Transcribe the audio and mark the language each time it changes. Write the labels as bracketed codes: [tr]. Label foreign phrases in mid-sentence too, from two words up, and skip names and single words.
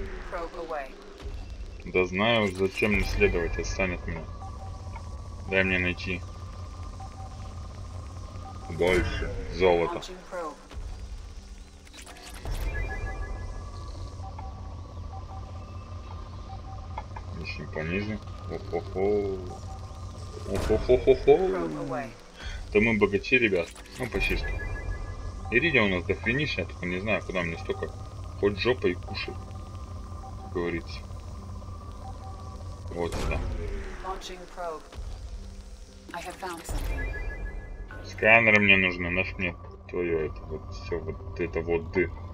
[ru] Да знаю, зачем мне следовать, отстанет меня. Дай мне найти больше золота. Ищем пониже. О-хо-хо. О-хо-хо-хо-хо. Да мы богачи, ребят. Ну, почти что. Иридия у нас до финишня, только не знаю, куда мне столько. Хоть жопой кушай, как говорится. Вот сюда. Сканеры мне нужны, наш мне твое это вот все вот это вот ты.